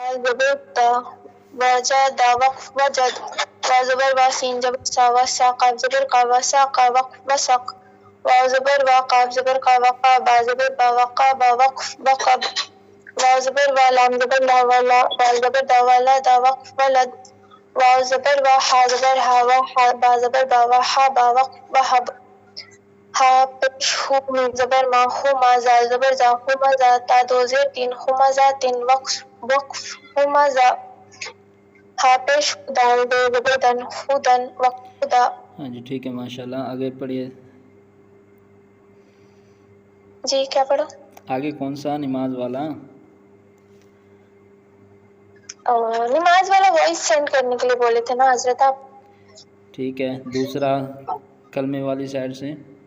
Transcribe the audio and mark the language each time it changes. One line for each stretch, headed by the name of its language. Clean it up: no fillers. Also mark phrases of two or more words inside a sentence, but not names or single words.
Urdu: زبر تا، وجد وقف وجد، واو زبر وا سین زبر سا وسا، قاف زبر قا وساقا وقف وسق، واو زبر وا قاف زبر قا وقا، با زبر با وقا با وقف وقب، واو زبر وا لام زبر لا ولا، دال زبر دا ولا دا وقف ولد، واو زبر وا حا زبر ہا وحا، با زبر با وحا با وقف وہب، ہا پیش ہو میم زبر ما ہما، زال زبر زا ہمزا، تا دو زیر تین ہمزا تن وقف ہمزا، ہا پیش دال دو زبر دن خدن وقف خدا۔ ہاں جی ٹھیک ہے ماشاءاللہ، آگے پڑھیے۔ جی کیا پڑھو؟ آگے کون سا نماز والا؟ نماز والا وائس سینڈ کرنے کے لیے بولے تھے نا حضرت آپ۔ ٹھیک ہے، دوسرا کلمے والی سائڈ سے۔